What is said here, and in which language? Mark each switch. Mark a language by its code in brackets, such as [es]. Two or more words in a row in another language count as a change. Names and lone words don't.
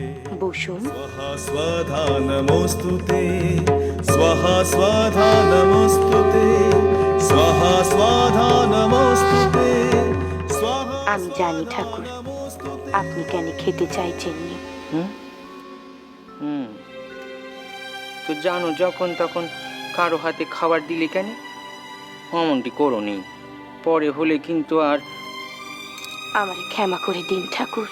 [bn] বসুন। [sa] स्वाहा स्वधा नमोऽस्तुते स्वाहा स्वधा नमोऽस्तुते स्वाहा स्वधा नमोऽस्तुते स्वाहा। [bn] আমি জানি ঠাকুর আপনি কেন খেতে চাইছেননি। তো জানো যখন তখন কারো হাতে খাবার দিলে কেন? অমনটি করোনি, পরে হলে কিন্তু আর। আমারে ক্ষমা করে দিন ঠাকুর।